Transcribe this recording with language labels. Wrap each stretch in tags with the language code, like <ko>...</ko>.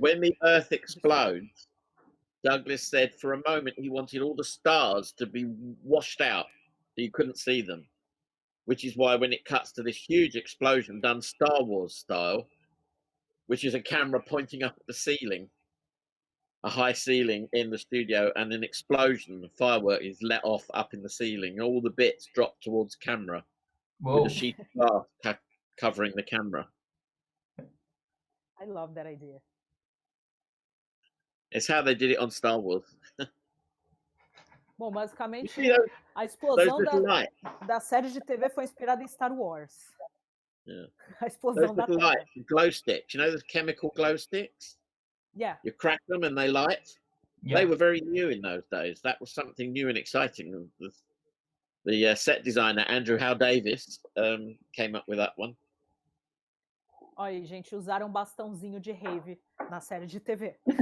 <en>When the Earth explodes, Douglas said for a moment he wanted all the stars to be washed out so you couldn't see them, which is why when it cuts to this huge explosion done Star Wars style, which is a camera pointing up at the ceiling, a high ceiling in the studio, and an explosion, the firework is let off up in the ceiling. All the bits drop towards camera. Whoa. With a sheet of glass covering the camera. I love that idea. It's how they did it on Star Wars.</en> <pt>Bom, basicamente, a explosão da série de TV foi inspirada em Star Wars.</pt> <en>Yeah.</en> <pt>A explosão da</pt> <en>light, glow sticks. You know those chemical glow sticks? Yeah. You crack them and they light. Yeah. They were very new in those days. That was something new and exciting. The set designer, Andrew Howe Davis, came up with that one.</en> <pt>Olha, gente, usaram bastãozinho de rave na série de TV.</pt>